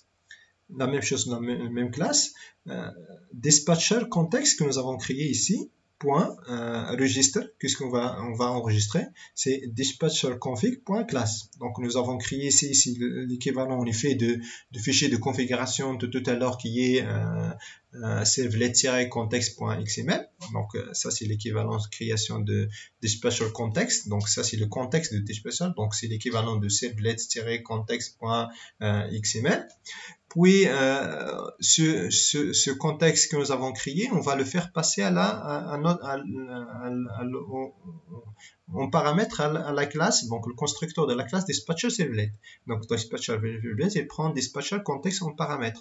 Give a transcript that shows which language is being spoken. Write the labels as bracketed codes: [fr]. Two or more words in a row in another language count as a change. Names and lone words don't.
[fr] La même chose, la même classe. [en] Dispatcher Context [fr] que nous avons créé ici. Register, puisqu'on va enregistrer, c'est dispatcher_config.class. Donc nous avons créé ici l'équivalent en effet de fichier de configuration de tout à l'heure qui est servlet-context.xml. Donc ça c'est l'équivalent de création de [en] dispatcher context. [fr] Donc ça c'est le contexte de dispatcher. Donc c'est l'équivalent de servlet-context.xml. Puis, ce contexte que nous avons créé, on va le faire passer en paramètre à la classe, donc le constructeur de la classe [en] dispatcher servlet. [fr] Donc, [en] dispatcher servlet, [fr] il prend [en] dispatcher context [fr] en paramètre.